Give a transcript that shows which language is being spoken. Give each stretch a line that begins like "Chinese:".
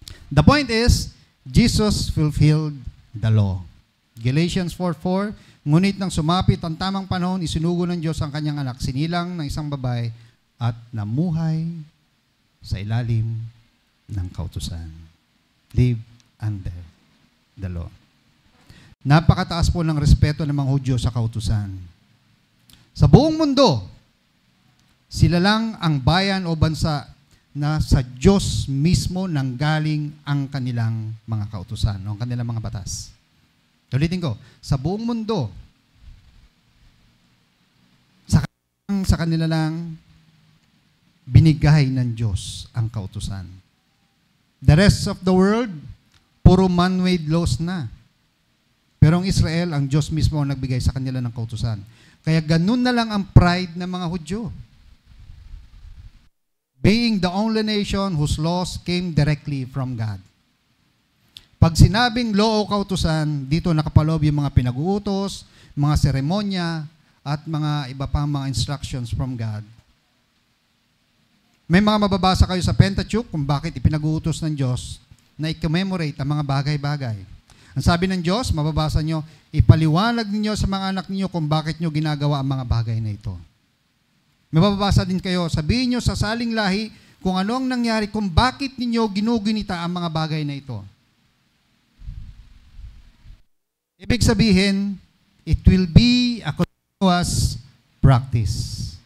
English: The point is, Jesus fulfilled the law.
Filipino: Galatians 4:4, ngunit nang sumapit ang tamang panahon, isinugo ng Diyos ang kanyang anak, sinilang ng isang babae, at namuhay sa ilalim ng kautusan.
English: Live under the law.
Filipino: Napakataas po ng respeto ng mga Hudyo sa kautusan. Sa buong mundo, sila lang ang bayan o bansa na sa Diyos mismo nanggaling ang kanilang mga kautusan, o ang kanilang mga batas. Ulitin ko, sa buong mundo, sa kanila lang binigay ng Diyos ang kautusan.
English: The rest of the world, puro man-made laws na.
Filipino: Pero ang Israel, ang Diyos mismo ang nagbigay sa kanila ng kautusan. Kaya ganun na lang ang pride ng mga Hudyo.
English: Being the only nation whose laws came directly from God.
Filipino: Pag sinabing law o kautusan, dito nakapaloob yung mga pinag-uutos, mga seremonya, at mga iba pang mga
English: instructions from God.
Filipino: May mga mababasa kayo sa Pentateuch kung bakit ipinag-uutos ng Diyos na i-commemorate ang mga bagay-bagay. Ang sabi ng Diyos, mababasa nyo, ipaliwanag ninyo sa mga anak ninyo kung bakit nyo ginagawa ang mga bagay na ito. May mababasa din kayo, sabihin nyo sa saling lahi kung ano ang nangyari, kung bakit ninyo ginugunita ang mga bagay na ito. Ibig sabihin,
English: it will be a continuous practice.